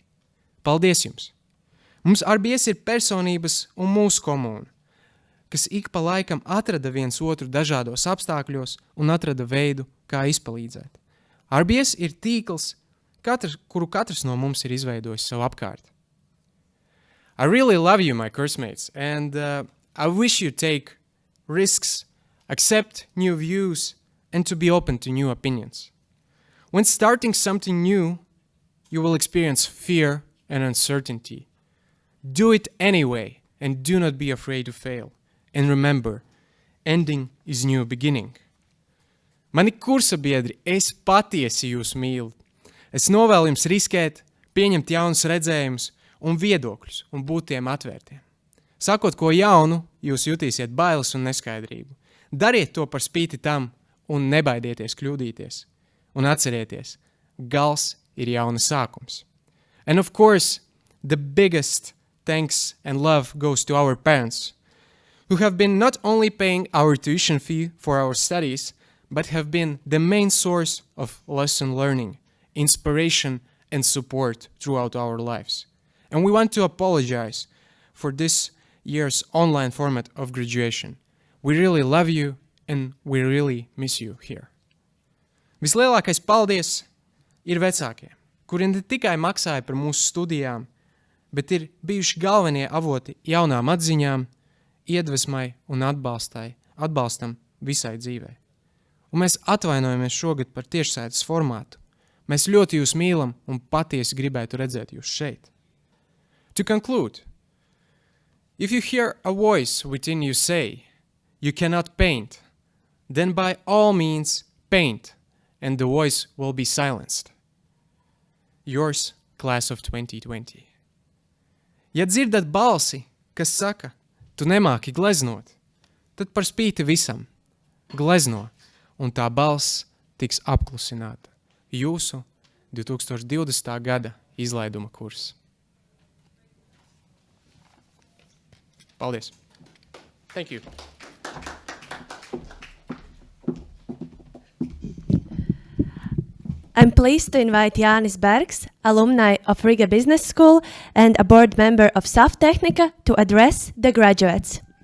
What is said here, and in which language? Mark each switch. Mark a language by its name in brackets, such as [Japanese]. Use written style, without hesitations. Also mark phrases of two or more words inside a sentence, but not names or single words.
[Latvian] Paldies jums! Mums RBS ir personības un mūsu komūna, kas ik pa laikam atrada viens otru dažādos apstākļos un atrada veidu, kā izpalīdzēt. RBS ir tīkls, kuru katrs no mums ir izveidojis savu apkārt. [English] I really love you, my coursemates, and I wish you take risks, accept new views, and to be open to new opinions. When starting something new, you will experience fear and uncertainty. Do it anyway, and do not be afraid to fail. And remember, ending is new beginning. [Latvian] Mani kursa biedri, es patiesi jūs mīlu. Es novēlu jums riskēt, pieņemt jaunus redzējumus un viedokļus un būt tiem atvērtiem. Sakot ko jaunu, jūs jutīsiet bailes un neskaidrību. Dariet to par spīti tam un nebaidieties kļūdīties. Un atcerieties, gals ir jauna sākums. [English] And of course, the biggest thanks and love goes to our parents, who have been not only paying our tuition fee for our studies, but have been the main source of lesson learning, inspiration, and support throughout our lives. And we want to apologize for this year's online format of graduation. We really love you, and we really miss you here. [Latvian] Vislielākais paldies ir vecākiem, kuri ne tikai maksāja par mūsu studijām, bet ir bijuši galvenie avoti jaunām atziņām, iedvesmai un atbalstam visai dzīvei. Un mēs atvainojamies šogad par tiešsaites formātu. Mēs ļoti jūs mīlam un patiesi gribētu redzēt jūs šeit. [English] To conclude, if you hear a voice within you say, "You cannot paint," then by all means paint, and the voice will be silenced. Yours, class of 2020. [Latvian] Ja dzirdat balsi, kas saka, tu nemāki gleznot, tad par spīti visam glezno, un tā balss tiks apklusināta. Jūsu 2020. gada izlaiduma kurs. Paldies. [English] Thank you. I'm pleased to invite Jānis Bergs, alumni of Riga Business School and a board member of Saftehnika, to address the graduates.